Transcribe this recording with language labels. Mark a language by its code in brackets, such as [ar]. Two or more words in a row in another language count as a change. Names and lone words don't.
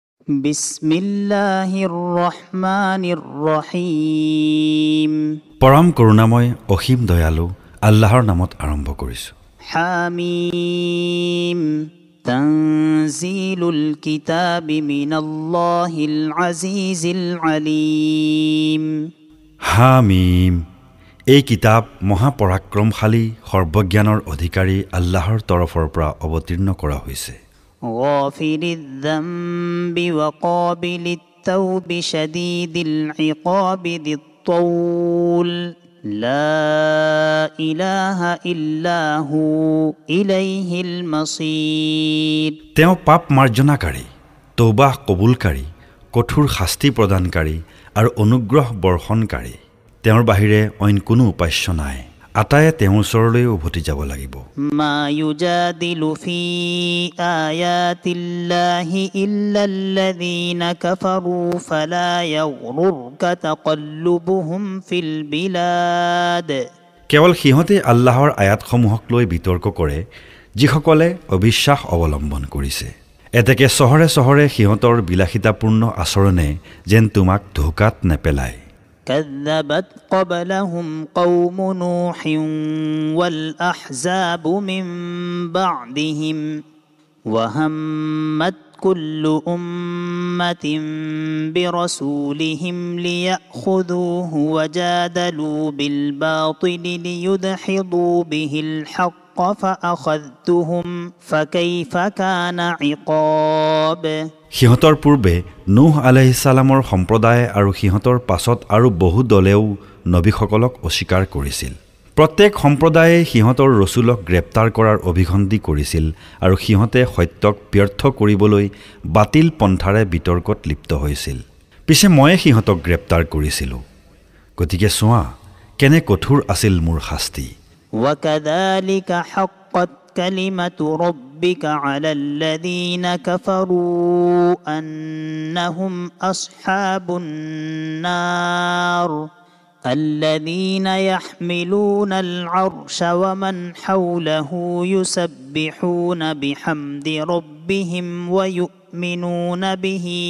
[ar] بسم الله الرحمن الرحيم. [as] পৰম করুণাময় অসীম দয়ালু আল্লাহৰ নামত আৰম্ভ কৰিছো। [ar] حم تنزيل الكتاب من الله العزيز العليم. [as] হামিম, এই কিতাপ মহাপৰাক্ৰমশালী সৰ্বজ্ঞানৰ অধিকাৰী আল্লাহৰ তৰফৰ পৰা অৱতীৰ্ণ কৰা হৈছে। [ar] غافر الذنب وقابل التوب شديد العقاب ذي الطول لا إله إلا هو إليه المصير. [as] তেওঁ পাপ মাৰ্জনাকাৰী, তৌবা কবুলকাৰী, কঠোৰ শাস্তি প্ৰদানকাৰী আৰু অনুগ্ৰহ বৰ্ষণকাৰী। তেওঁৰ বাহিৰে অইন কোনো উপাস্য নাই। আটায়ে তেওঁৰ ওচৰলৈ উভতি যাব লাগিব। [ar] ما يجادل في آيات الله إلا الذين كفروا فلا يغررك تقلبهم في البلاد. [as] কেৱল সিহঁতে আল্লাহৰ আয়াতসমূহক লৈ বিতৰ্ক কৰে যিসকলে অবিশ্বাস অৱলম্বন কৰিছে। এতেকে চহৰে চহৰে সিহঁতৰ বিলাসিতাপূৰ্ণ আচৰণে যেন তোমাক ধোকাত নেপেলায়। [ar] كذبت قبلهم قوم نوح والأحزاب من بعدهم وهمت كل أمة برسولهم ليأخذوه وجادلوا بالباطل ليدحضوا به الحق فأخذتهم فكيف كان عقاب। [as] সিহঁতৰ পূৰ্বে নুহ [ar] عليه السلام [as] সম্প্ৰদায় আৰু সিহঁতৰ পাছত আৰু বহু দলেও নবীসকলক অস্বীকাৰ কৰিছিল। প্ৰত্যেক সম্প্ৰদায়ে সিহঁতৰ ৰসুলক গ্ৰেপ্তাৰ কৰাৰ অভিসন্ধি কৰিছিল আৰু সিহঁতে সত্যক ব্যৰ্থ কৰিবলৈ বাতিল পন্থাৰে বিতৰ্কত লিপ্ত হৈছিল। পিছে ময়ে সিহঁতক গ্ৰেপ্তাৰ কৰিছিলোঁ। গতিকে চোৱা কেনে কঠোৰ আছিল মোৰ শাস্তি। [ar] وكذلك حقت كلمة ربك على الذين كفروا أنهم أصحاب النار الذين يحملون العرش ومن حوله يسبحون بحمد ربهم ويؤمنون به